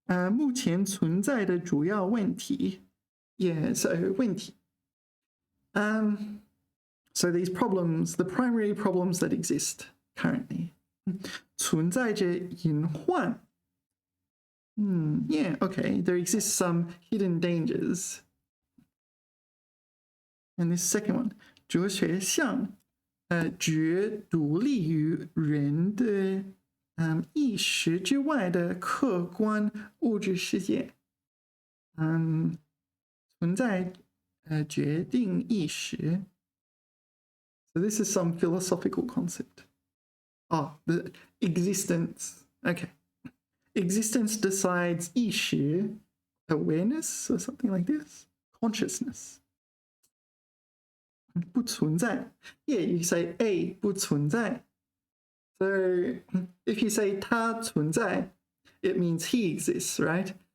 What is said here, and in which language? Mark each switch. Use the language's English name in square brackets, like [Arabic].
[Chinese] 目前存在的主要问题 [English] Yeah, so 问题 So these problems, the primary problems that exist currently [Chinese] 存在着隐患 [English] Yeah, okay, there exists some hidden dangers. And this second one [Chinese] 哲学向觉独立于人的意识之外的客观物质世界存在决定意识 [English] So this is some philosophical concept. Oh, the existence. Okay. Existence decides 意识 awareness or something like this. Consciousness. 不存在 Yeah, you say A 不存在 So if you say [Chinese] 它存在 [English] it means he exists, right?